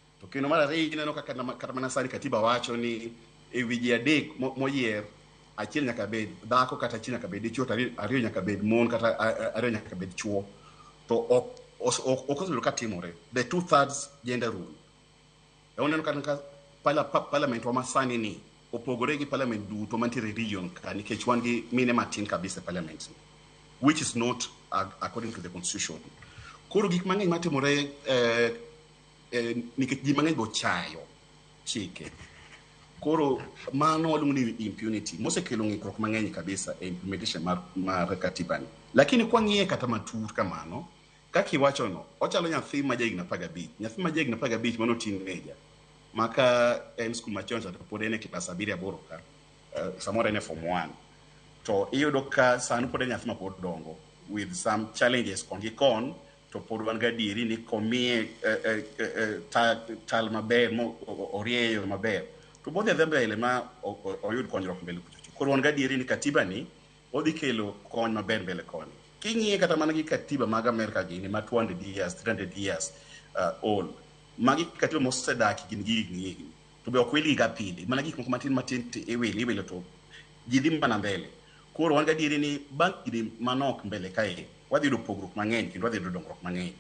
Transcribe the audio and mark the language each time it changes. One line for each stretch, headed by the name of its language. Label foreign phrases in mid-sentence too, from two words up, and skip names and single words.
Luo (Kenya and Tanzania): To kendo mar ariyo ineno kaka kata mana sani katiba wacho ni e wi ji adek moyier, achiel nyaka bed dhako kata achiel nyaka bed dichuo, ariyo nyaka bed mon kata ariyo nyaka bed chuo, to ok osebedo ka timore.
English: The 2/3 gender rule.
Luo (Kenya and Tanzania): Oneno ka parliament wa masani ni opogore gi parliament duto mantiere region ka, nikech wan gi mine matin kabisa parliament,
English: which is not according to the constitution.
Luo (Kenya and Tanzania): Koro gik mang'eny matimore nikech ji mang'eny bo chayo chike. Koro mano waluongo ni impunity mosekelo ng'ikruok mang'eny kabisa e implementation mar katiba ni.
Swahili: Lakini kwa
Luo (Kenya and Tanzania): ng'iye kata matut kamano, kaka iwacho no, ochalo nyathi ma jahigni 15. Nyathi ma jahigni 15 mano teenager, maka en skul machon to pod en e klas 7-8 ka, samoro en e form 1. To iyudo ka sani pod en nyathi ma pod dongo,
English: with some challenges
Luo (Kenya and Tanzania): kon gi kon, to pod wan gadieri ni komiye tal maber, orieyo maber, to bodhi adhi mbele ma oyud konyruok mbele kucho. Koro wan gadieri ni katiba ni odhi kelo kony maber mbele koni. King'iye kata mana gi katiba mag Amerika gini ma
English: 200 years, 300 years old,
Luo (Kenya and Tanzania): magi katiba mosedaki gin gigi, to be ok wili ga pile, mana gik moko matin iwilo to ji dhi mana mbele. Koro wan gadieri ni bang' gini manok mbele kae, wadhi yudo pogruok mang'eny kendo wadhi yudo dongruok mang'eny.